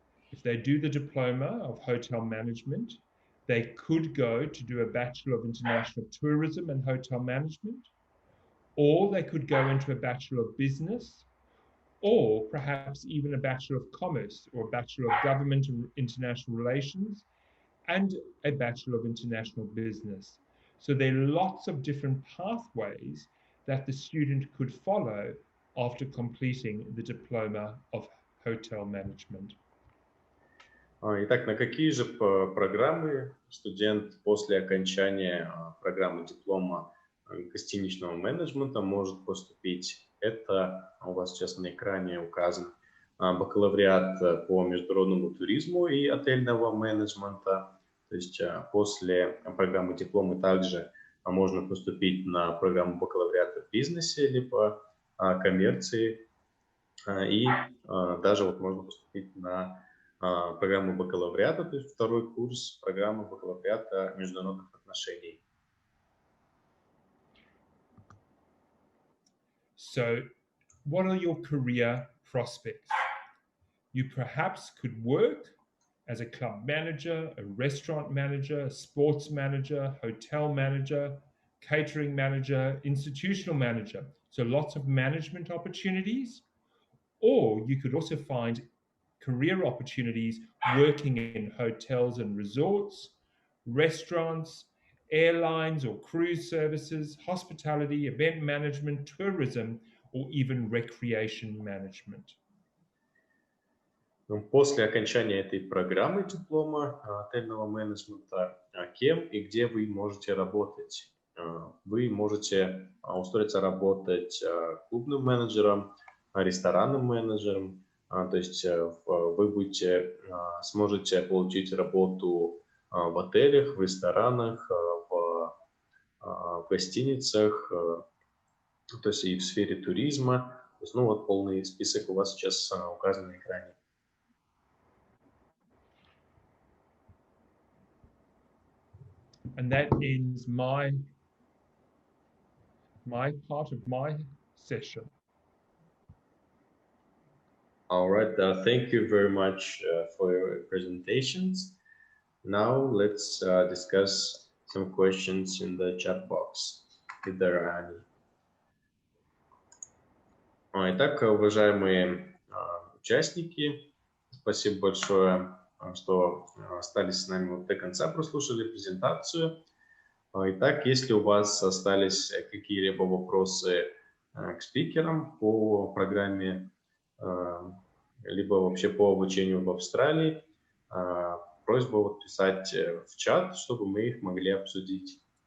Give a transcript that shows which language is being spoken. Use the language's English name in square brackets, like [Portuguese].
[English] If they do the diploma of hotel management, they could go to do a Bachelor of International Tourism and Hotel Management, or they could go into a Bachelor of Business, or perhaps even a Bachelor of Commerce or a Bachelor of Government and International Relations and a Bachelor of International Business. So there are lots of different pathways that the student could follow after completing the diploma of hotel management. [Russian] Итак, на какие же программы студент после окончания программы диплома гостиничного менеджмента может поступить? Это у вас сейчас на экране указан бакалавриат по международному туризму и отельного менеджмента. То есть после программы диплома также можно поступить на программу бакалавриата в бизнесе либо коммерции. И даже вот можно поступить на программу бакалавриата, то есть второй курс программы бакалавриата международных отношений. [English] So, what are your career prospects? You perhaps could work as a club manager, a restaurant manager, a sports manager, hotel manager, catering manager, institutional manager. So lots of management opportunities. Or you could also find career opportunities working in hotels and resorts, restaurants, airlines or cruise services, hospitality, event management, tourism, or even recreation management. [Russian] После окончания этой программы диплома отельного менеджмента, кем и где вы можете работать? Вы можете устроиться работать клубным менеджером, ресторанным менеджером, то есть вы сможете получить работу в отелях, в ресторанах, в гостиницах, то есть и в сфере туризма. То есть, ну вот полный список у вас сейчас указан на экране. [English] And that ends my part of my session. All right, thank you very much for your presentations. Now let's discuss some questions in the chat box, if there are any. [Russian] Итак, уважаемые участники, спасибо большое, что остались с нами вот до конца, прослушали презентацию. Итак, если у вас остались какие-либо вопросы к спикерам по программе, либо вообще по обучению в Австралии, просьба вот писать в чат, чтобы мы их могли обсудить.